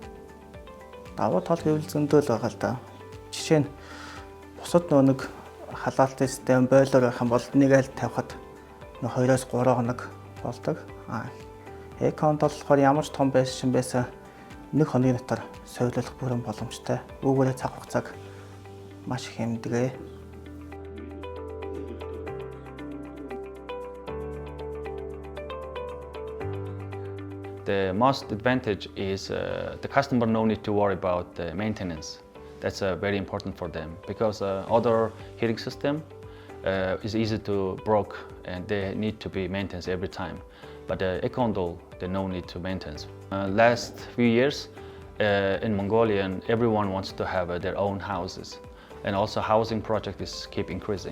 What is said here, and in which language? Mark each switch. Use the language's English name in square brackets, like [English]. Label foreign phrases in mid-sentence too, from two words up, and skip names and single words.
[Mongolian] Давуу тал гэвэл зөндөө л байгаа л да. Жишээ нь бусад нэг халаалтын систем бойлор байх юм бол нэг аль тавихад 2-3 хоног болдог. Эко ондол болохоор ямар ч том байшин байсан 1 хоногийн дотор соёлох бүрэн боломжтой. Үүгээрээ цаг хугацааг маш их хэмдэгэ. [English] the most advantage is the customer no need to worry about the maintenance. That's very important for them because other heating system is easy to broke and they need to be maintained every time. But Econdol, they no need to maintenance. Last few years in Mongolia, everyone wants to have their own houses, and also housing project is keep increasing.